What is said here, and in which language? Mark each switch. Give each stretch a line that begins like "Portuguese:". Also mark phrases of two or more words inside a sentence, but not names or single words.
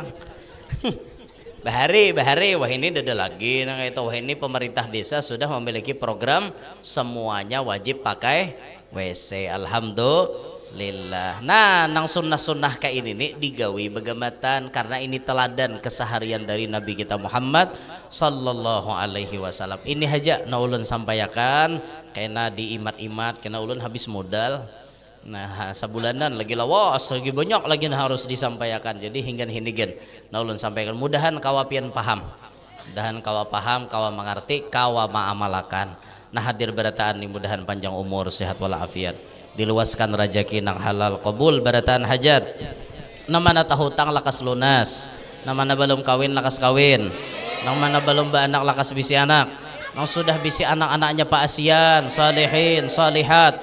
Indonesian: Bahari, wah ini ada lagi nah itu wah ini pemerintah desa sudah memiliki program semuanya wajib pakai WC.
Banjar: Alhamdulillah. Nah, nang sunnah kayak ini nih digawi begamatan karena ini teladan keseharian dari Nabi kita Muhammad
Arabic: صلى الله عليه وسلم.
Banjar: Ini aja na ulun sampaikan kena diimat-imat kena ulun habis modal. Nah sabulanan lagi lawas lagi banyak lagi harus disampaikan jadi hingga hinigen nah ulun sampaikan mudahan kawapian paham kawa mengerti kawa maamalakan nah hadir berataan nih mudahan panjang umur sehat walafiat diluaskan rezeki nang halal qabul berataan hajat namana tahutang lakas lunas namana belum kawin lakas kawin namana belum baanak lakas bisi anak yang sudah bisi anak-anaknya Pak Asian, salihin, salihat.